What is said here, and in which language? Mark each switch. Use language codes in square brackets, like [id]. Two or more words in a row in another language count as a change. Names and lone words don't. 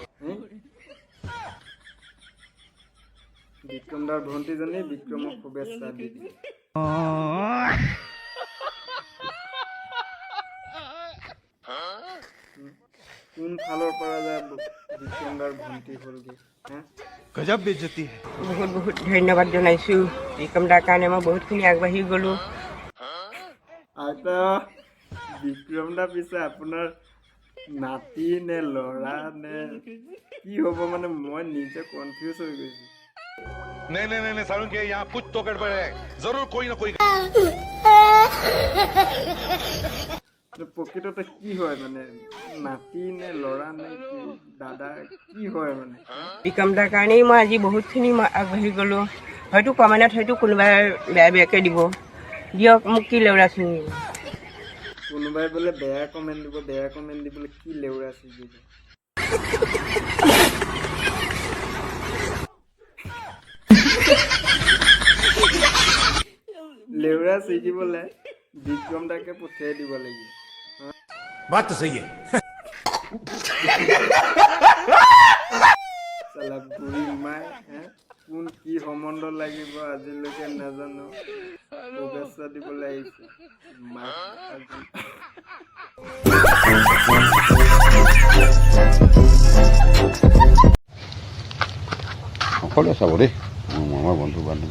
[as] বিক্ৰম দাৰ ভণ্টিজনী বিক্ৰমক শুভেচ্ছা দি দিলে। কোন ফালৰ পৰা যায় বিক্ৰম দাৰ ভণ্টি হ'লগে। [hi] गजब बेइज्जती है। [as] বহুত বহুত ধন্যবাদ জনাইছোঁ। বিক্ৰম দাৰ কাৰণে মই বহুতখিনি আগবাঢ়ি গ'লোঁ। আইতা বিক্ৰম দা পিছে আপোনাৰ নাতি নে ল'ৰা নে কি হ'ব, মানে মই নিজে কনফিউজ হৈ গৈছোঁ। [hi] नहीं सारुण के यहाँ कुछ तो गड़बड़ है, जरूर कोई ना कोई। [as] প্ৰকৃততে কি হয়, মানে নাতি নে ল'ৰা নে কি দাদা কি হয় মানে? বিক্ৰম দাৰ কাৰণেই মই আজি বহুতখিনি আগবাঢ়ি গ'লোঁ। হয়তো কমেণ্টত হয়তো কোনোবাই বেয়াকৈ দিব, দিয়ক, মোক কি লেউৰা ছিঙি। কোনোবাই বোলে বেয়া কমেণ্ট দিবলৈ কি লেউৰা ছিগিব। লেউৰা ছিগিবলৈ বিক্ৰম দাকে পঠিয়াই দিব লাগিব। [hi] बात तो सही है। [as] চালা বুঢ়ী মাই কোন কি সম্বন্ধ লাগিব আজিলৈকে নাজানো, শুভেচ্ছা দিবলৈ আহিছে মাক আজি। সকলোৱে চাব দেই, আমাৰ বন্ধু বান্ধৱী